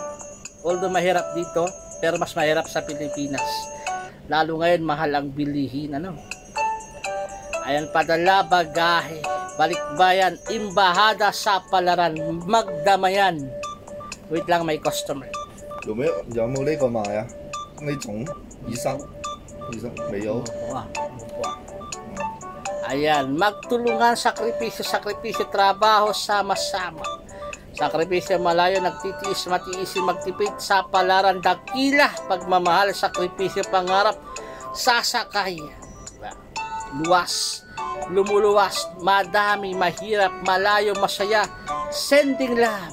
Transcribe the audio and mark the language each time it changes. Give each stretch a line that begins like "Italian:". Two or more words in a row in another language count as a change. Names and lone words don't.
Filipino: Although mahirap dito, pero mas mahirap sa Pilipinas. Lalo ngayon, mahal ang bilihin, ano? Ayan, padala, bagahe, balikbayan, imbahada, sapalaran, magdamayan. Wait lang, may customer.
Cantonese: 有冇呢個賣啊？呢種醫生未有。
Filipino: Ayan, magtulungan, sakripisyo, trabaho, sama-sama. Sakripisyo, malayo, nagtitiis, matiisin, magtipid, sapalaran, dakila, pagmamahal, sakripisyo, pangarap, sasakay. Luwas, lumuluwas, madami, mahirap, malayo, masaya,
English: sending love.